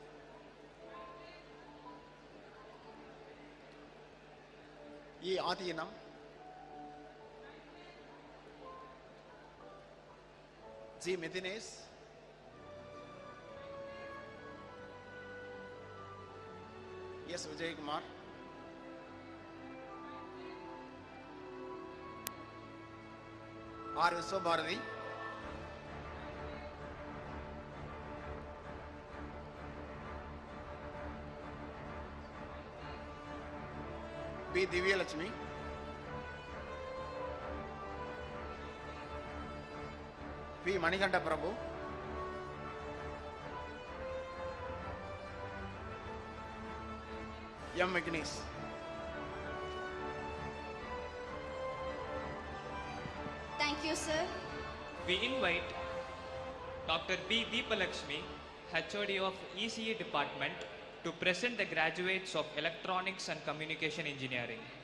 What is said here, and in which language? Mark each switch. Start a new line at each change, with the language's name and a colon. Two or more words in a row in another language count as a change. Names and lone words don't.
English: E. Adinam. G. Mithinesh. S. Vijay Kumar. R. Vishwabharati. B. Divya Lakshmi. P. Manikanta Prabhu. M. Vignesh. Thank you, sir. We invite Dr. B. Deepalakshmi, HOD of ECE Department, to present the graduates of Electronics and Communication Engineering.